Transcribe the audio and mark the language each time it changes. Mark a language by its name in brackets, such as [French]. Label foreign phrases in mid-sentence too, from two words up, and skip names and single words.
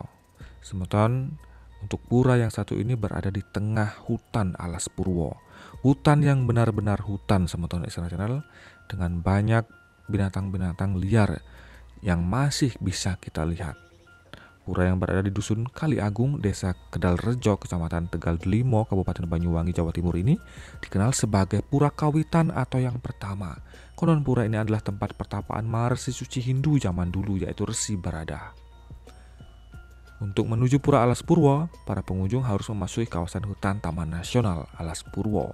[Indonesian] Semoton, untuk pura yang satu ini berada di tengah hutan Alas Purwo. Hutan yang benar-benar hutan Semoton Istana Channel dengan banyak binatang-binatang liar yang masih bisa kita lihat. Pura yang berada di Dusun Kali Agung, Desa Kedal Rejo, Kecamatan Tegal Delimo, Kabupaten Banyuwangi, Jawa Timur ini dikenal sebagai Pura Kawitan atau yang pertama. Konon pura ini adalah tempat pertapaan Maharsi suci Hindu zaman dulu, yaitu Resi Barada. Untuk menuju Pura Alas Purwo, para pengunjung harus memasuki kawasan hutan Taman Nasional Alas Purwo.